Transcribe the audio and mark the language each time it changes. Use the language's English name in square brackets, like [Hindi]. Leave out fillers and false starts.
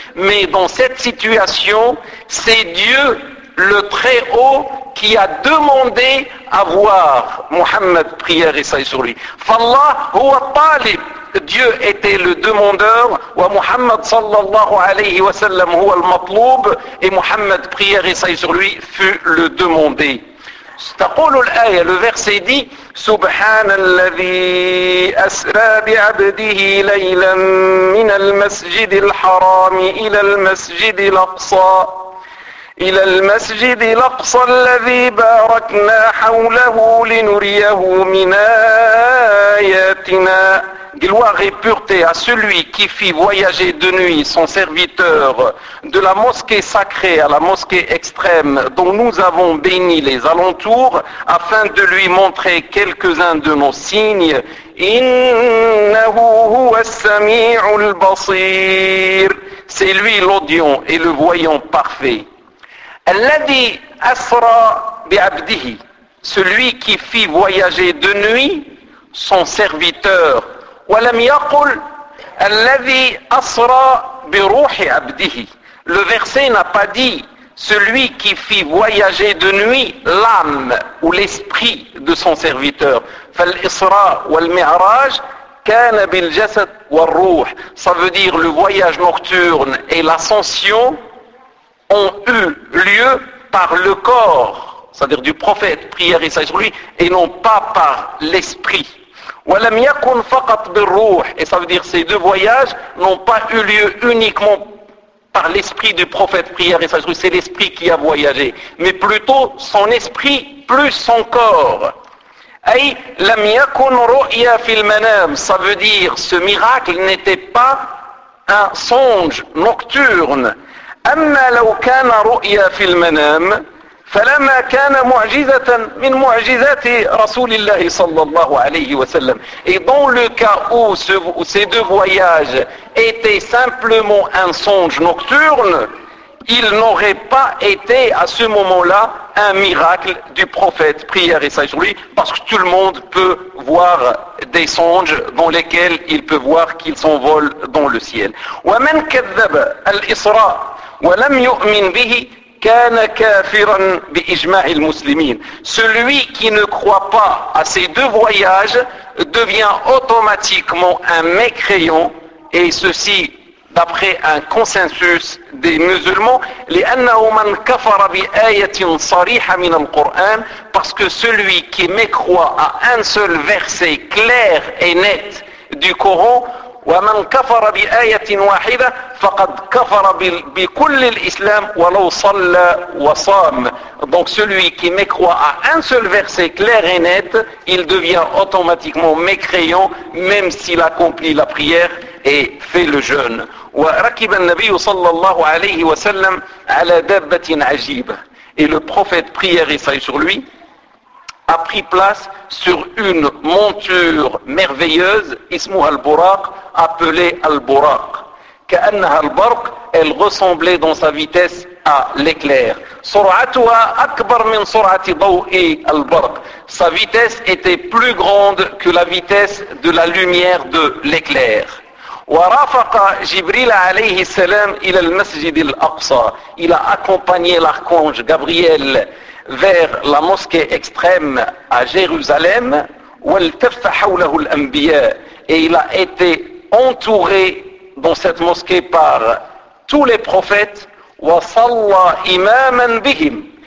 [French] Mais dans cette situation, c'est Dieu le Très-Haut qui a demandé à voir Muhammad, prière et salut sur lui. [Arabic] فالله هو الطالب, [French] Dieu était le demandeur, [Arabic] wa Muhammad صلى الله عليه وسلم هو المطلوب, [French] et Muhammad, prière et salut sur lui, fut le demandé. [Arabic] تقول الآية, [French] le verset dit: [Arabic] سبحان الذي أسرى بعبده ليلا من المسجد الحرام إلى المسجد الأقصى إلى المسجد الأقصى الذي باركنا حوله لنريه من آياتنا. [French] Gloire et pureté à celui qui fit voyager de nuit son serviteur de la mosquée sacrée à la mosquée extrême dont nous avons béni les alentours, afin de lui montrer quelques-uns de nos signes. [Arabic] Innahu huwa as-sami'ul basir. [French] C'est lui l'audient et le voyant parfait. [Arabic] Alladhi asra bi'abdihi. [French] Celui qui fit voyager de nuit son serviteur. [Arabic] ولم يقل الذي أسرى بروح عبده. [French] Le verset n'a pas dit celui qui fit voyager de nuit l'âme ou l'esprit de son serviteur. [Arabic] فالإسراء والمعراج كان بالجسد والروح. [French] Ça veut dire le voyage nocturne et l'ascension ont eu lieu par le corps, c'est-à-dire du prophète, prière et salut sur lui, et non pas par l'esprit. [Arabic] ولم يكن فقط بالروح, [French] et ça veut dire ces deux voyages n'ont pas eu lieu uniquement par l'esprit du prophète, prière et salut sur lui, c'est l'esprit qui a voyagé, mais plutôt son esprit plus son corps. [Arabic] أي لم يكن رؤيا في المنام, [French] ça veut dire ce miracle n'était pas un songe nocturne. [Arabic] أما لو كان رؤيا في المنام فلما كان معجزة من معجزات رسول الله صلى الله عليه وسلم. [French] Et dans le cas où ces deux voyages étaient simplement un songe nocturne, il n'aurait pas été à ce moment-là un miracle du prophète, prière et salut sur lui, parce que tout le monde peut voir des songes dans lesquels il peut voir qu'ils s'envolent dans le ciel. [Arabic] ومن كذب الإسراء ولم يؤمن به كان كافرا بإجماع المسلمين. [French] Celui qui ne croit pas à ces deux voyages devient automatiquement un mécréant, et ceci d'après un consensus des musulmans. [Arabic] لأنه من كفر بآية صريحة من القرآن, [French] parce que celui qui mécroit à un seul verset clair et net du Coran, [Arabic] ومن كفر بآية واحدة فقد كفر بكل الإسلام ولو صلى وصام. [French] Donc celui qui mécroit à un seul verset clair et net, il devient automatiquement mécréant même s'il accomplit la prière et fait le jeûne. [Arabic] وركب النبي صلى الله عليه وسلم على دابة عجيبة. [French] Et le prophète, prière et salut sur lui, a pris place sur une monture merveilleuse, [Arabic] ismuha al-buraq, [French] appelée al-buraq. [Arabic] Ka'annaha al-barq, [French] elle ressemblait dans sa vitesse à l'éclair. [Arabic] سرعتها أكبر من سرعة ضوء البرق. [French] Sa vitesse était plus grande que la vitesse de la lumière de l'éclair. [Arabic] ورافق جبريل عليه السلام إلى المسجد الأقصى. [French] Il a accompagné l'archange Gabriel vers la mosquée extrême à Jérusalem. [Arabic] والتف حوله الأنبياء. [French] Et il a été entouré dans cette mosquée par tous les prophètes. [Arabic] وصلى إماما بهم.